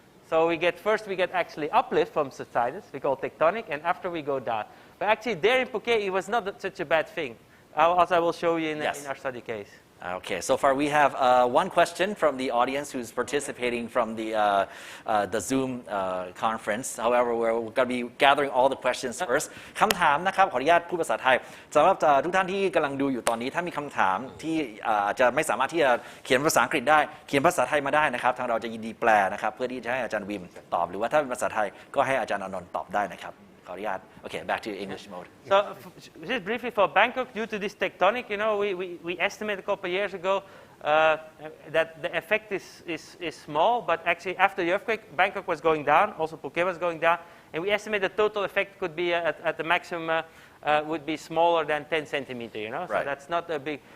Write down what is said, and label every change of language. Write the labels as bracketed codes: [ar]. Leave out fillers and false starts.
[en] So we get actually uplift from subsidence, we call tectonic, and after we go down. But actually, there in Phuket, it was not such a bad thing, as I will show you in our study case. Okay, so far we have one question from the audience who's participating from the Zoom conference. However, we're going to be gathering all the questions first. [th] คำถามนะครับขออนุญาตพูดภาษาไทยสำหรับทุกท่านที่กำลังดูอยู่ตอนนี้ถ้ามีคำถามที่อาจจะไม่สามารถที่จะเขียนภาษาอังกฤษได้เขียนภาษาไทยมาได้นะครับทางเราจะยินดีแปลนะครับเพื่อที่จะให้อาจารย์วิมตอบหรือว่าถ้าเป็นภาษาไทยก็ให้อาจารย์อานนท์ตอบได้นะครับขออนุญาต [en] Okay, back to English mode. So just briefly for Bangkok, due to this tectonic, we estimated a couple of years ago that the effect is small, but actually after the earthquake, Bangkok was going down, also Phuket was going down, and we estimate the total effect could be at the maximum would be smaller than 10 centimeters, So that's not a big.